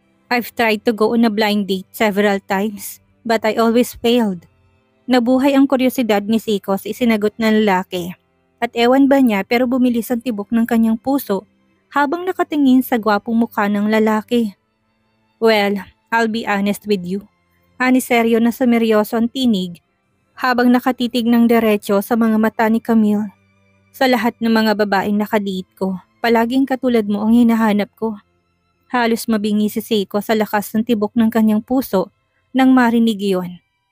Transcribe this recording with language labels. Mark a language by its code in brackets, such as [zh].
[en] I've tried to go on a blind date several times but I always failed. [tl] Nabuhay ang kuryosidad ni Seiko sa isinagot ng lalaki. At ewan ba niya pero bumilis ang tibok ng kanyang puso habang nakatingin sa gwapong mukha ng lalaki. [en] Well, I'll be honest with you. [tl] Ani Seryo na sumeryoso ang tinig habang nakatitig ng diretsyo sa mga mata ni Camille. Sa lahat ng mga babaeng nakadate ko, palaging katulad mo ang hinahanap ko. Halos mabingi si Seiko sa lakas ng tibok ng kanyang puso nang marinig iyon.